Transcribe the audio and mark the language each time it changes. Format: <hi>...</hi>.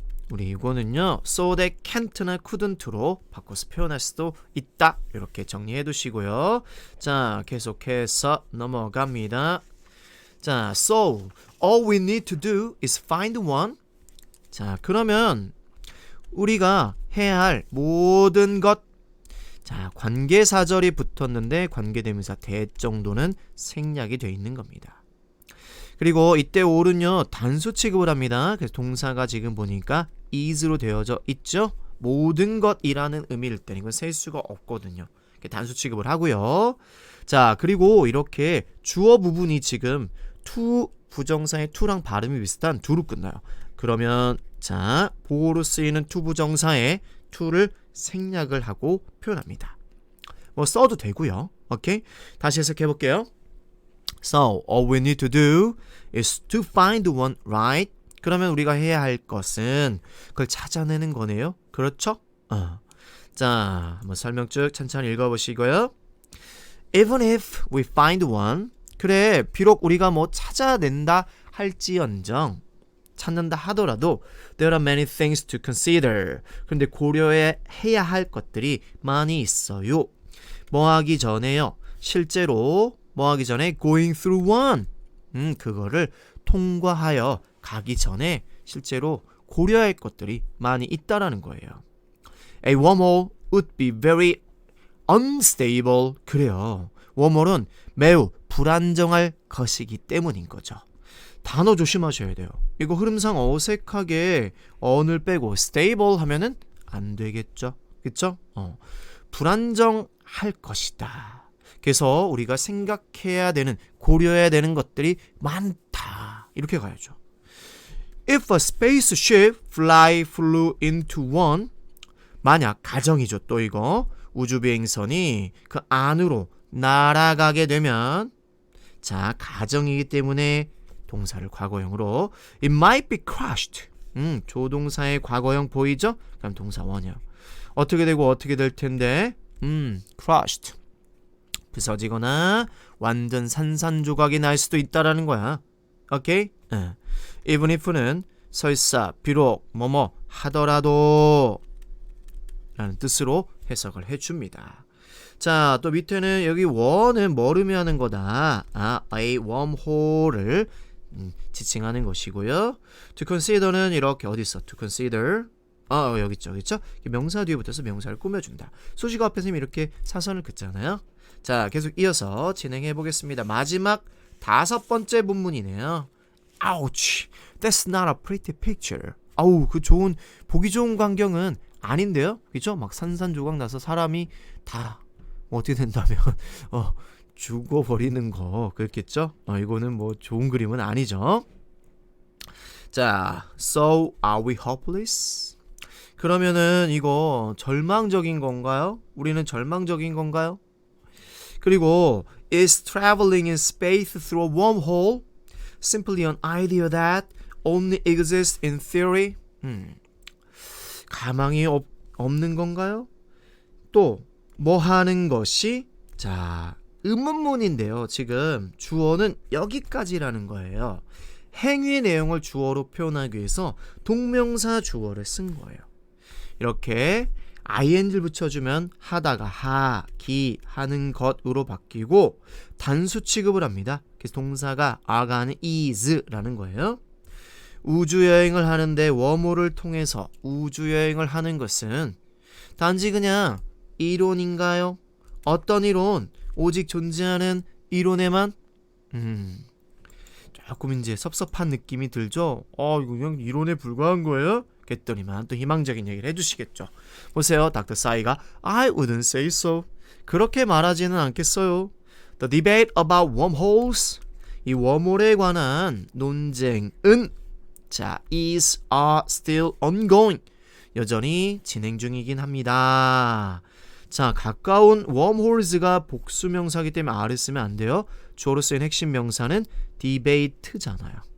<ko>우리 이거는요 so that can't나 couldn't로 바꿔서 표현할 수도 있다. 이렇게 정리해 두시고요. 자, 계속해서 넘어갑니다.</ko> <en>자, so all we need to do is find one.</en> <ko>자, 그러면 우리가 해야 할 모든 것 자, 관계사절이 붙었는데 관계대명사 that 정도는 생략이 되어 있는 겁니다. 그리고 이때 all은요 단수 취급을 합니다. 그래서 동사가 지금 보니까 is로 되어져 있죠. 모든 것이라는 의미일 때는 이건 셀 수가 없거든요. 단수 취급을 하고요. 자, 그리고 이렇게 주어 부분이 지금 to 부정사의 to랑 발음이 비슷한 do로 끝나요. 그러면 자, 보호로 쓰이는 to 부정사의 to를 생략을 하고 표현합니다. 뭐 써도 되고요. 오케이? 다시 해석해 볼게요.</ko> <en>So, all we need to do is to find one, right?</en> <ko>그러면 우리가 해야 할 것은 그걸 찾아내는 거네요. 그렇죠? 자, 한번 설명 쭉 천천히 읽어보시고요.</ko> <en>Even if we find one,</en> <ko>그래, 비록 우리가 뭐 찾아낸다 할지언정, 찾는다 하더라도</ko> <en>there are many things to consider.</en> <ko>그런데 고려해야 할 것들이 많이 있어요. 뭐 하기 전에요? 실제로 뭐 하기 전에</ko> <en>going through one.</en> <ko>그거를 통과하여 가기 전에 실제로 고려할 것들이 많이 있다라는 거예요.</ko> <en>A wormhole would be very unstable.</en> <ko>그래요. 웜홀은 매우 불안정할 것이기 때문인 거죠. 단어 조심하셔야 돼요. 이거 흐름상 어색하게 on을 빼고 stable 하면은 안 되겠죠. 그쵸? 불안정할 것이다. 그래서 우리가 생각해야 되는, 고려해야 되는 것들이 많다. 이렇게 가야죠.</ko> <en>If a spaceship flew into one,</en> <ko>만약 가정이죠. 또 이거 우주비행선이 그 안으로 날아가게 되면, 자, 가정이기 때문에 동사를 과거형으로</ko> <en>it might be crushed.</en> <ko>조동사의 과거형 보이죠? 그럼 동사 원형. 어떻게 되고 어떻게 될 텐데?</ko> <en>crushed.</en> <ko>부서지거나 완전 산산조각이 날 수도 있다라는 거야. 오케이? even if는 설사, 비록, 뭐뭐 하더라도 라는 뜻으로 해석을 해줍니다. 자, 또 밑에는 여기 원은 뭘 의미하는 거다? a wormhole를 지칭하는 것이고요. to consider는 이렇게 어디 있어? to consider. 여기 있죠. 그렇죠? 명사 뒤에 붙어서 명사를 꾸며준다. 수식어 앞에서 이렇게 사선을 긋잖아요. 자, 계속 이어서 진행해 보겠습니다. 마지막 5번째 본문이네요.</ko> <en>Ouch, that's not a pretty picture.</en> <ko>아우, 그 보기 좋은 광경은 아닌데요? 그죠? 막 산산조각 나서 사람이 다 어떻게 된다면 죽어버리는 거 그렇겠죠? 이거는 뭐 좋은 그림은 아니죠.</ko> <en>자, so are we hopeless?</en> <ko>그러면은 이거 절망적인 건가요? 우리는 절망적인 건가요?</ko> <en>그리고 is traveling in space through a wormhole simply an idea that only exists in theory?</en> <ko>가망이 없는 건가요? 또 뭐 하는 것이, 자, 의문문인데요. 지금 주어는 여기까지라는 거예요. 행위의 내용을 주어로 표현하기 위해서 동명사 주어를 쓴 거예요. 이렇게 ing를 붙여주면 하다가 하기 하는 것으로 바뀌고 단수 취급을 합니다. 그래서 동사가 are가 아닌 is라는 거예요. 우주여행을 하는데 웜홀을 통해서 우주여행을 하는 것은 단지 그냥 이론인가요? 어떤 이론? 오직 존재하는 이론에만? 조금 이제 섭섭한 느낌이 들죠? 이거 그냥 이론에 불과한 거예요? 그랬더니만 또 희망적인 얘기를 해주시겠죠. 보세요. 닥터 사이가</ko> <en>I wouldn't say so.</en> <ko>그렇게 말하지는 않겠어요.</ko> <en>The debate about wormholes.</en> <ko>이 웜홀에 관한 논쟁은 자,</ko> <en>are still ongoing.</en> <ko>여전히 진행 중이긴 합니다. 자, 가까운 wormholes가 복수명사이기 때문에 R을 쓰면 안 돼요. 주어로 쓰인 핵심 명사는 debate잖아요.</ko>